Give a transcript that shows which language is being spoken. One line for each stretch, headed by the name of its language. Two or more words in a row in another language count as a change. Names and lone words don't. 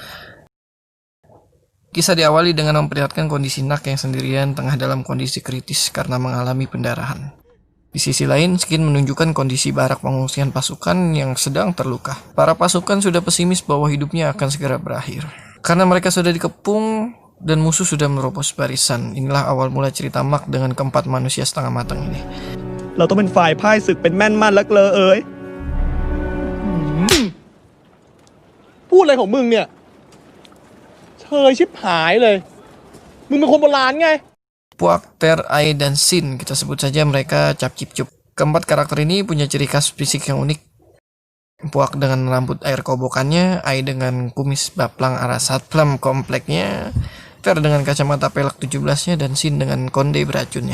Indonesian: Kisah diawali dengan memperlihatkan kondisi Nak yang sendirian tengah dalam kondisi kritis karena mengalami pendarahan. Di sisi lain, Skin menunjukkan kondisi barak pengungsian pasukan yang sedang terluka. Para pasukan sudah pesimis bahwa hidupnya akan segera berakhir. Karena mereka sudah dikepung dan musuh sudah menerobos barisan. Inilah awal mula cerita Mak dengan keempat manusia setengah matang ini.
Thai: เราต้องเป็นฝ่ายพ่ายศึกเป็นแม่นมั่นและเกลอเอ๋ย พูดอะไรของมึงเนี่ยเชยชิบหายเลยมึงเป็นคนโบราณไง
Indonesian: Puak, Ter, Ai, dan Sin, kita sebut saja mereka Cap Cip Cup. Keempat karakter ini punya ciri khas fisik yang unik. Puak dengan rambut air kobokannya, Ai dengan kumis baplang arah satpam kompleknya, Ter dengan kacamata pelak 17-nya, dan Sin dengan konde beracunnya.